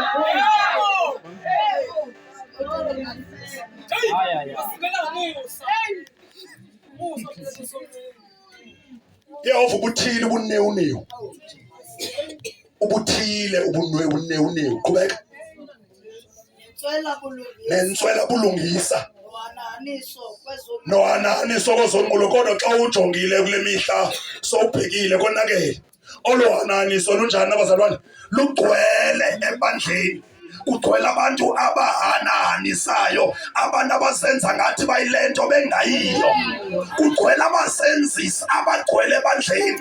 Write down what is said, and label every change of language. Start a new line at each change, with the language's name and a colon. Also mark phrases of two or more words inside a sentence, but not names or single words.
Xhosa: Yehova ubuthile ubunewunewu. Ubuthile ubunewunewu. Qhubeka. Nentswela bulungisa. Nohananiso kwezonqulo kodwa xa ujongile kule mihla sowubhekile konakele. Olohananiso lunjani abazalwane? Lugcwele ebandleni. Kugcwele abantu abahananisayo, abantu abasenza ngathi bayilento bengayiyo. Kugcwele abasenzisi abagcwele ebandleni.